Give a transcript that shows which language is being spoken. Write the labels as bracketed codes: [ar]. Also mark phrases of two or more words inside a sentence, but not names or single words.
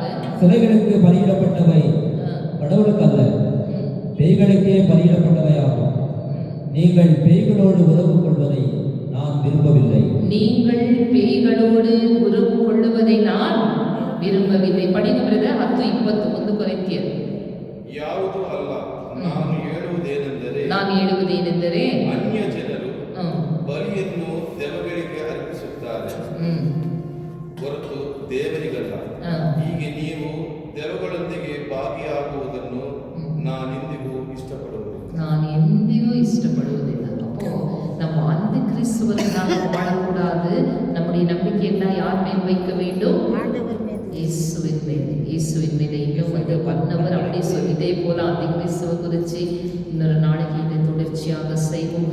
[ta] சிலைகளுக்கு பலியிடப்பட்டவை கடவுளுக்கு அல்ல, பேய்களுக்கே பலியிடப்பட்டவையாகும். நீங்கள் பேய்களோடு உறவு கொள்வதை நான் விரும்பவில்லை. நீங்கள் பேய்களோடு உறவு கொள்வதை நான் விரும்பவில்லை. படிங்க பிரதர். 10:20 1 கொரிந்தியர். [kn] ಯಾವುದು ಅಲ್ಲ, ನಾನು ಹೇಳುವುದೇನೆಂದರೆ ಅನ್ಯ ಜನರು ಬಲಿಯನ್ನು ದೆವ್ವಗಳಿಗೆ ಅರ್ಪಿಸುತ್ತಾರೆ, ಹೊರತು ದೇವರಿಗಲ್ಲ. ಹೀಗೆ ನೀವು ದೆವ್ವಗಳೊಂದಿಗೆ ಭಾಗಿಯಾಗುವುದನ್ನು ನಾನೆಂದಿಗೂ ಇಷ್ಟಪಡುವುದಿಲ್ಲ. [ta] அப்போ நம்ம அந்த கிறிஸ்துவரை நாம் வாழக்கூடாது. நம்முடைய நம்பிக்கை என்ன யார் மேல் வைக்க வேண்டும்? இயேசுவின் மேல். இன்னும் பண்ணவர் அப்படி சொல்லிட்டே போல அந்த கிறிஸ்துவ குறித்து இன்னொரு நாளைக்கு இதை தொடர்ச்சியாக செய்வோம்.